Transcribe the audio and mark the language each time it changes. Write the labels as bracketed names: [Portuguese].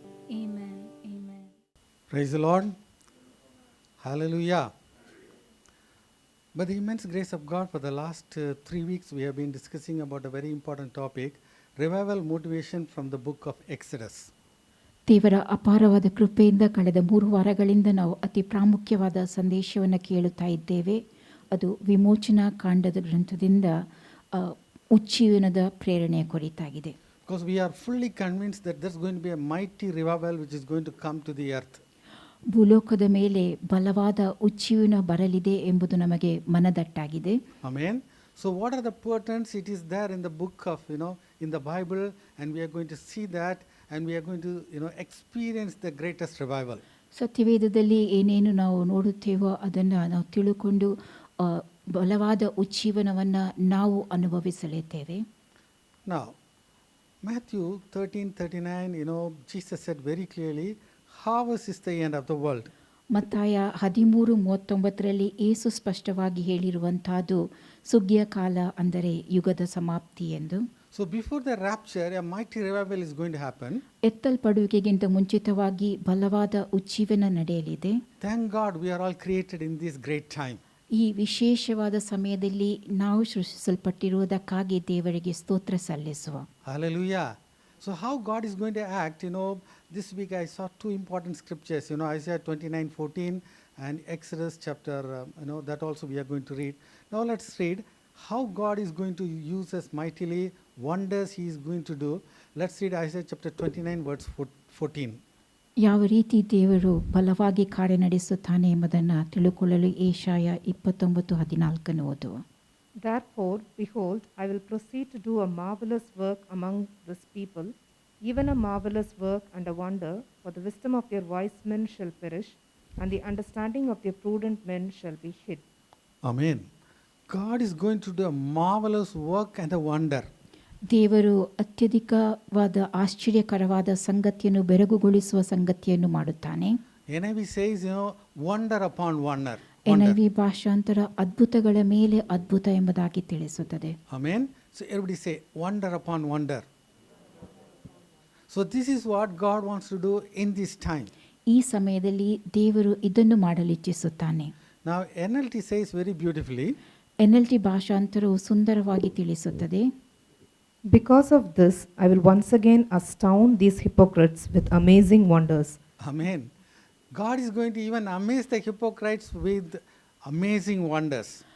[English] Amen. Amen. Praise the Lord. Hallelujah. By the immense grace of God, for the last 3 weeks we have been discussing about a very important topic, revival motivation from the book of Exodus. [Kannada] ದೇವರ ಅಪಾರವಾದ ಕೃಪೆಯಿಂದ ಕಳೆದ 3 ವಾರಗಳಿಂದ ನಾವು ಅತಿ ಪ್ರಾಮುಖ್ಯವಾದ ಸಂದೇಶವನ್ನು ಕೇಳುತ್ತಾ ಇದ್ದೇವೆ. ಅದು ವಿಮೋಚನಾ ಕಾಂಡದ ಗ್ರಂಥದಿಂದ ಉಜ್ಜೀವನದ ಪ್ರೇರಣೆಯ ಕುರಿತಾಗಿದೆ. [English] Because we are fully convinced that there's going to be a mighty revival which is going to come to the earth. [Kannada] ಭೂಲೋಕದ ಮೇಲೆ ಬಲವಾದ ಉಜ್ಜೀವನ ಬರಲಿದೆ ಎಂಬುದು ನಮಗೆ ಮನದಟ್ಟಾಗಿದೆ. [English] Amen. So what are the portents? It is there in the book of, in the Bible, and we are going to see that, and we are going to, experience the greatest revival. [Kannada] ಸತ್ಯವೇದದಲ್ಲಿ ಏನೇನು ನಾವು ನೋಡುತ್ತೇವೋ ಅದನ್ನು ನಾವು ತಿಳುಕೊಂಡು ಬಲವಾದ ಉಜ್ಜೀವನವನ್ನು ನಾವು ಅನುಭವಿಸಲಿದ್ದೇವೆ. [English] Now, Matthew 13:39, Jesus said very clearly, harvest is the end of the world. [Kannada] ಮತ್ತಾಯ 13:39ರಲ್ಲಿ ಯೇಸು ಸ್ಪಷ್ಟವಾಗಿ ಹೇಳಿರುವಂತಹದ್ದು ಸುಗ್ಗಿಯ ಕಾಲ ಅಂದರೆ ಯುಗದ ಸಮಾಪ್ತಿ ಎಂದು. [English] So before the rapture, a mighty revival is going to happen. [Kannada] ಎತ್ತಲ್ಪಡುವಿಕೆಗಿಂತ ಮುಂಚಿತವಾಗಿ ಬಲವಾದ ಉಜ್ಜೀವನ ನಡೆಯಲಿದೆ. [English] Thank God we are all created in this great time. [Kannada] ಈ ವಿಶೇಷವಾದ ಸಮಯದಲ್ಲಿ ನಾವು ಸೃಷ್ಟಿಸಲ್ಪಟ್ಟಿರುವುದಕ್ಕಾಗಿ ದೇವರಿಗೆ ಸ್ತೋತ್ರ ಸಲ್ಲಿಸುವ. [English] Hallelujah. So how God is going to act, this week I saw 2 important scriptures, Isaiah 29:14 and Exodus chapter, that also we are going to read. Now let's read how God is going to use us mightily, wonders he is going to do. Let's read Isaiah chapter 29 verse 14. [Kannada] ಯಾವ ರೀತಿ ದೇವರು ಬಲವಾಗಿ ಕಾರ್ಯ ನಡೆಸುತ್ತಾನೆ ಎಂಬುದನ್ನು ತಿಳುಕೊಳ್ಳಲು ಯೆಶಾಯ 29:14 ಓದುವ. [English] Therefore, behold, I will proceed to do a marvelous work among this people, even a marvelous work and a wonder, for the wisdom of their wise men shall perish, and the understanding of their prudent men shall be hid. Amen. God is going to do a marvelous work and a wonder. [Kannada] ದೇವರು ಅತ್ಯಧಿಕವಾದ ಆಶ್ಚರ್ಯಕರವಾದ ಸಂಗತಿಯನ್ನು ಬೆರಗುಗೊಳಿಸುವ ಸಂಗತಿಯನ್ನು ಮಾಡುತ್ತಾನೆ. [English] NIV says, wonder upon wonder. [Kannada] NIV ಭಾಷಾಂತರ ಅದ್ಭುತಗಳ ಮೇಲೆ ಅದ್ಭುತ ಎಂಬುದಾಗಿ ತಿಳಿಸುತ್ತದೆ. [English] Amen. So everybody say wonder upon wonder. So this is what God wants to do in this time. [Kannada] ಈ ಸಮಯದಲ್ಲಿ ದೇವರು ಇದನ್ನು ಮಾಡಲು ಇಚ್ಛಿಸುತ್ತಾನೆ. [English] Now NLT says very beautifully. [Kannada] NLT ಭಾಷಾಂತರವು ಸುಂದರವಾಗಿ ತಿಳಿಸುತ್ತದೆ. [English] Because of this, I will once again astound these hypocrites with amazing wonders. Amen. God is going to even amaze the hypocrites with amazing wonders.